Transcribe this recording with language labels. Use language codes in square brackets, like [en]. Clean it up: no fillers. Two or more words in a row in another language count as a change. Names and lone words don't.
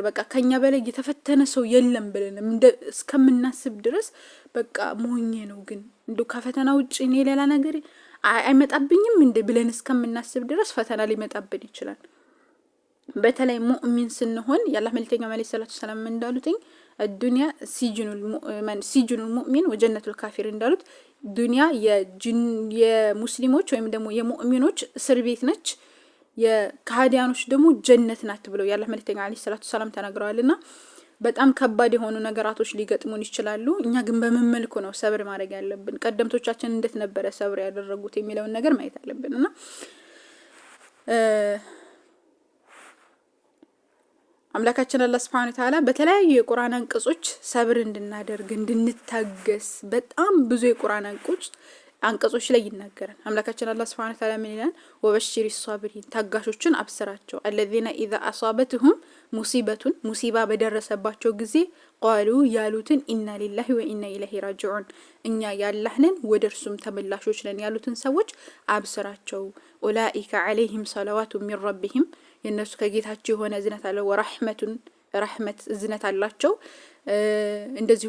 [am] በቃ ከኛ በላይ የተፈተነ ሰው የለም ብለን እስከምናስብ ድረስ በቃ ሞኝ ነው ግን እንዶ ከፈተና ውጪ እኔ ሌላ ነገር አይመጣብኝም እንደ ብለን እስከምናስብ ድረስ ፈተና ሊመጣብን ይችላል። በተለይ ሙእሚን ስንሆን ያላህ መልእክተኛ [ar] عليه الصلاة والسلام [am] እንዳሉትኝ [ar] الدنيا سجن المؤمن وجنة الكافر [am] እንዳሉት ዱንያ የሙስሊሞች ወይም ደግሞ የሙእሚኖች እስር ቤት ነች፣ የካህዲያኖች ደግሞ ጀነት ናት ብለው ያላህ መልእክተኛ [ar] عليه الصلاة والسلام [am] ተናግረዋልና በጣም ከባድ የሆኑ ነገራቶች ሊገጥሙን ይችላሉ። እኛ ግን በምን መልኩ ነው ሰብር ማድረግ ያለብን? ቀደምቶቻችን እንዴት ነበር ሰብር ያደረጉት የሚለውን ነገር ማየት አለብንና አምላካችን አላህ [ar] سبحانه وتعالى [am] በተለያዩ የቁርአን አንቀጾች ሰብር እንድናደርግ እንድንታገስ በጣም ብዙ የቁርአን አንቀጾች አንቀጾች ላይ ይናገራል። አምላካችን አላህ [ar] سبحانه وتعالى [am] ምን ይላል? [ar] وبشر الصابرين [am] ታጋሾችን አብስራቸው [ar] الذين اذا اصابتهم [am] ሙሲበቱን ሙሲባ በደረሰባቸው ጊዜ ቃሉ ያሉትን [ar] إنا لله وإنا إليه راجعون [am] እኛ ያላህነን ወደርሱም ተመላሾች ነን ያሉትን ሰዎች አብስራቸው። [ar] أولئك عليهم صلوات من ربهم [am] የነሱ ከጌታቸው የሆነ እዝነት አለ ወራህመቱን ረህመት እዝነት አላቸው። እንደዚሁም